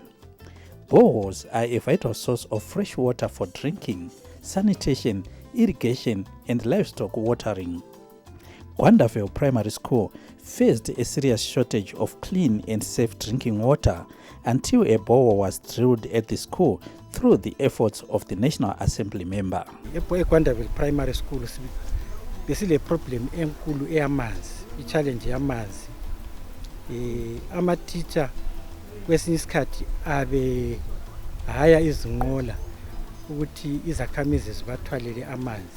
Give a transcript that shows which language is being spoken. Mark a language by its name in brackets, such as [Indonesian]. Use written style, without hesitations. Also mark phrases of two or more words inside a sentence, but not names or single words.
[English] Boreholes are a vital source of fresh water for drinking, sanitation, irrigation, and livestock watering. Gwandavale Primary School faced a serious shortage of clean and safe drinking water until a borehole was drilled at the school through the efforts of the National Assembly member. [North Ndebele] Gwandavale Primary School besile problem enkulu eyamanzi, i-challenge yamanzi. Ama-teacher kwesinye isikhathi abe haya izinqola ukuthi izakhamizi zibathwalele amanzi.